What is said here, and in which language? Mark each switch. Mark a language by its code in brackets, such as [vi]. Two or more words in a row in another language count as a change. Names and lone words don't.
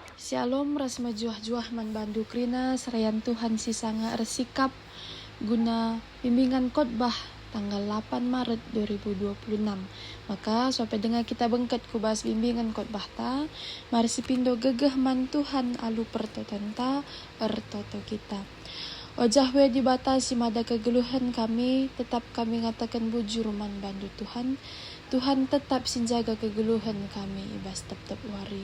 [btx] Shalom ras majuah-juah man bandu krina serayan Tuhan si sanga resikap guna [id] bimbingan khotbah tanggal 8 Maret 2026. [btx] Maka sampai dengar kita bengket ku bahas [id] bimbingan khotbah [btx] ta, mari sipindo gegeh man Tuhan alu pertoton ta ertoto kita. Ojah we dibatasi mada kegeluhan kami, tetap kami ngatakan bujur man bandu Tuhan. Tuhan tetap sinjaga kegeluhan kami ibas tetap wari.